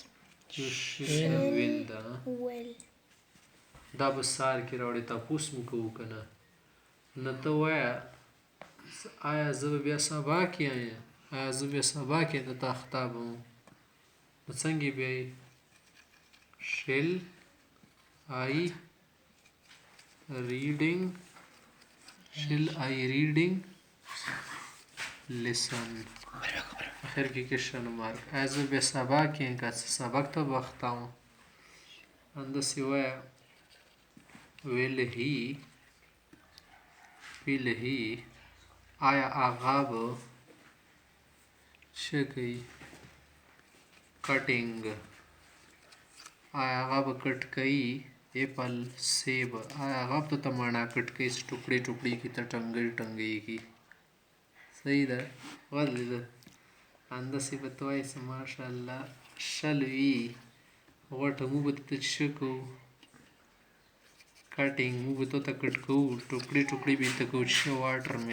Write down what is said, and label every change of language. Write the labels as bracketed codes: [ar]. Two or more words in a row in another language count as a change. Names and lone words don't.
[ps] ویل ده Will. دا به سار کې راوړی تپوس مو کوو که نه نه ته وایه آیا زه به بیا سبا کې دته اخته به وم نو څنګه بیا یې [en] shall I reading listen [ps] اخر کې [en] question mark [ps] آیا زه بیا سبا کې یم که څه سبق ته به اخته وم همداسې وایه will he آیا هغه به څه کوي کټینګ آیا هغه به کټ کوي ایپل سیب آیا هغه به ته مڼه کټ کوي چې ټوکړې ټوکړې کړي ته ټنګۍ کړي صحیح ده ولې همداسې به ته وایې چې ماشاءالله شل وي غوټه موږ به ته څه کوو کټینګ موږ به ته کټ کوو ټوکړې ټوکړې به ته کوو څه واټر